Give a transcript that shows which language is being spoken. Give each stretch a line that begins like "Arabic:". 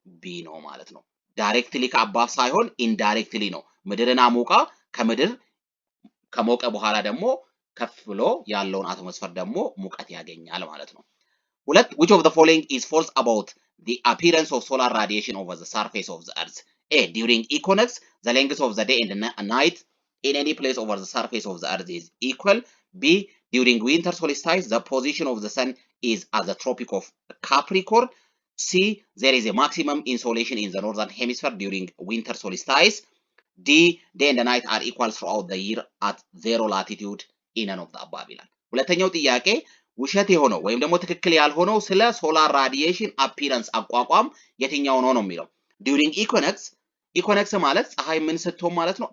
Amharic: ቢ ነው ማለት ነው። ዳይሬክትሊ ከአባፍ ሳይሆን ኢንዳይሬክትሊ ነው። ምድርን አሞቃ ከምድር ከሞቀ በኋላ ደግሞ ከፍ ብሎ ያለውን አትሞስፌር ደግሞ ሙቀት ያገኛል ማለት ነው። ሁለት
English: which of the following is false about the appearance of solar radiation over the surface of the earth? A, during equinox the length of the day and night in any place over the surface of the earth is equal. B, during winter solstice the position of the sun is at the tropic of Capricorn. C, there is a maximum insolation in the northern hemisphere during winter solstice. D, day and night are equal throughout the year at zero latitude in none of the above
Amharic: ይላል። ሁለተኛው ጥያቄ ውሸት የሆነው ወይም ደግሞ ትክክል ያልሆነው ስለ ሶላር ራዲዬሽን አፒረንስ አቋቋም የትኛው ነው ነው የሚለው ዱሪንግ ኢኳኖክስ ማለት ፀሐይ ምን ስትሆን ማለት ነው?